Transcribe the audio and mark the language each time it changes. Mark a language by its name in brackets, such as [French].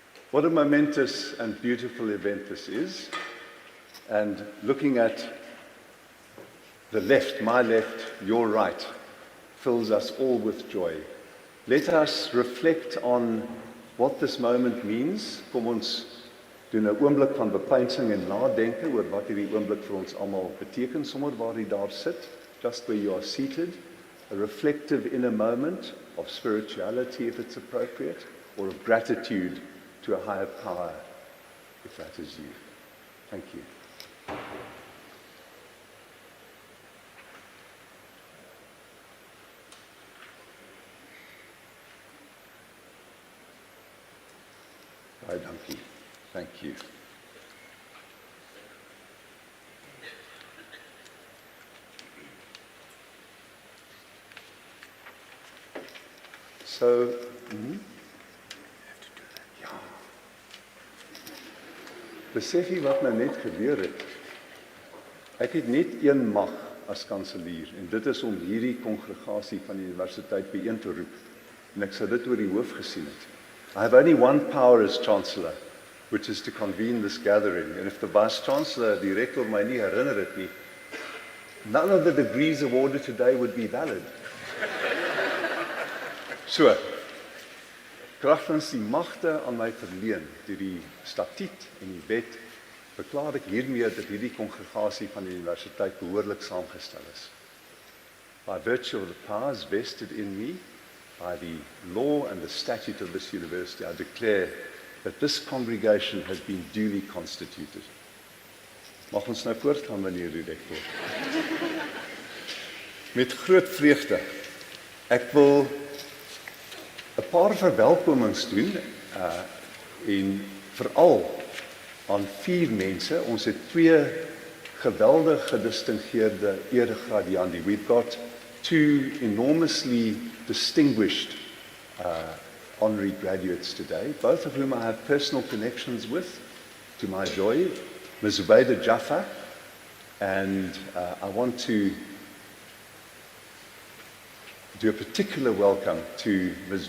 [English] What a momentous and beautiful event this is. And looking at the left, my left, your right, fills us all with joy. Let us reflect on what this moment means. [Afrikaans] Kom ons doen 'n oomblik van bepeinsing en nadenke oor wat hierdie oomblik vir ons almal beteken, sommer waar jy daar sit, [English] just where you are seated. A reflective inner moment of spirituality, if it's appropriate, or of gratitude to a higher power, if that is you. Thank you. [Afrikaans] Baie dankie. [English] Thank you. [Afrikaans] So, besef jy wat nou net gebeur het? Ek het net een mag as kanselier, en dit is om hierdie kongregasie van die universiteit byeen te roep. En ek sou dit oor die hoof gesien het. [English] I have only one power as chancellor, which is to convene this gathering. And if the vice chancellor, [Afrikaans] die rektor, my nie herinner het nie, [English] none of the degrees awarded today would be valid. [Afrikaans] So, kragtens die magte aan my verleen deur die statuut en die wet, verklaar ek hiermee dat hierdie kongregasie van die universiteit behoorlik saamgestel is. [English] By virtue of the powers vested in me by the law and the statute of this university, I declare that this congregation has been duly constituted. [Afrikaans] Mag ons nou voortgaan, meneer die rektor? Met groot vreugde. Ek wil 'n paar verwelkomings doen en veral aan 4 mense. Ons het 2 geweldig gedistingeerde eregradiandi. [English] We've got 2 enormously distinguished honorary graduates today, both of whom I have personal connections with, to my joy, Ms. Zubaydah Jaffa, and I want to do a particular welcome to Ms.